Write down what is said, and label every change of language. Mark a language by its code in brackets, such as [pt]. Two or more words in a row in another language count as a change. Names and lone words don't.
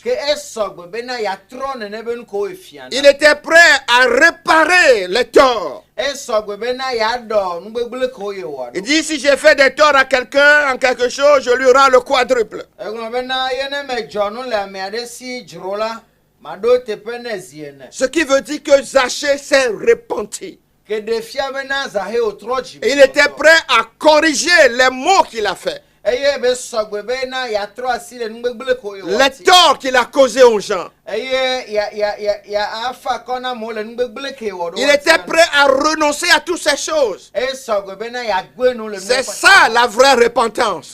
[ee] Ke esɔgbe bena yeatrɔ nene be nu ko wo fia na. [fr] Il était prêt à réparer les torts. [ee] Esɔgbe bena yeaɖɔ nugbegble ko ye wòaɖo. [fr] Il dit, si j'ai fait des torts à quelqu'un en quelque chose, je lui rends le quadruple. [ee] Egblɔ bena ye ne medzɔ nu le ame aɖe si dzro la, maɖo teƒe ne zi ene. [fr] Ce qui veut dire que Zachée s'est repenti. [ee] Ke ɖe fia bena Zaheo trɔ dzi. [fr] Et il était prêt à corriger les maux qu'il a fait. Les torts qu'il a causés aux gens. Il était prêt à renoncer à toutes ces choses. C'est ça la vraie repentance.